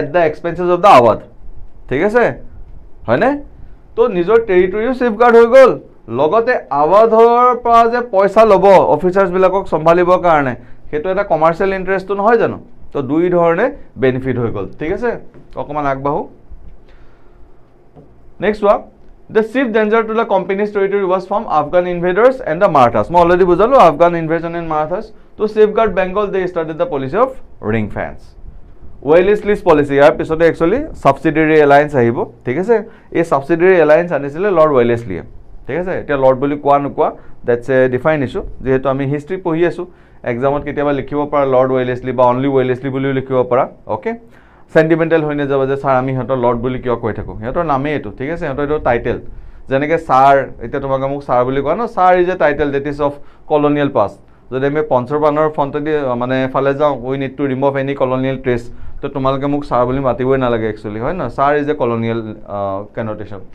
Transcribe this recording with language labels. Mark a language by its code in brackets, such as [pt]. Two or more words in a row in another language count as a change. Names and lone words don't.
[en] the expenses of the Awadh [as] ঠিক আছে হয়নে তো নিজৰ টেৰিটৰিও সেফগাৰ্ড হৈ গ'ল লগতে আৱাধৰ পৰা যে পইচা ল'ব অফিচাৰ্ছবিলাকক চম্ভালিবৰ কাৰণে সেইটো এটা [en] commercial interest [as] নহয় জানো তো দুই ধৰণে বেনিফিট হৈ গ'ল ঠিক আছে অকণমান আগবাঢ়ো [en] next one The chief danger to the company's territory was from Afghan invaders and the Marathas. I already বুজালো Afghan invasion and Marathas. To safeguard Bengal, they started the policy of ring fence. Wellesley's policy. [as] ইয়াৰ পিছতে [en] actually subsidiary alliance [as] আহিব ঠিক আছে এই [en] subsidiary alliance [as] আনিছিলে লৰ্ড ৱেলেছলিয়ে ঠিক আছে এতিয়া লৰ্ড বুলি কোৱা নোকোৱা [en] that's a defined issue [as] যেহেতু আমি হিষ্ট্ৰী পঢ়ি আছোঁ এক্সামত কেতিয়াবা লিখিব পাৰা লৰ্ড ৱেলেছলি বা অনলি ৱেলেছলি বুলিও লিখিব পাৰা অ'কে সেন্টিমেন্টাল হৈ নাযাব যে স্যাৰ আমি সিহঁতৰ লৰ্ড বুলি কিয় কৈ থাকোঁ সিহঁতৰ নামেই এইটো ঠিক আছে সিহঁতৰ এইটো টাইটেল যেনেকৈ ছাৰ এতিয়া তোমাক মোক ছাৰ বুলি কোৱা ন [en] sir is a title that is of colonial past [as] যদি আমি পঞ্চৰবানৰ ফ্ৰণ্টেদি মানে ফালে যাওঁ [en] we need to remove any colonial trace [as] তো তোমালোকে মোক ছাৰ বুলি মাতিবই নালাগে একচুৱেলি হয় ন [en] sir is a colonial connotation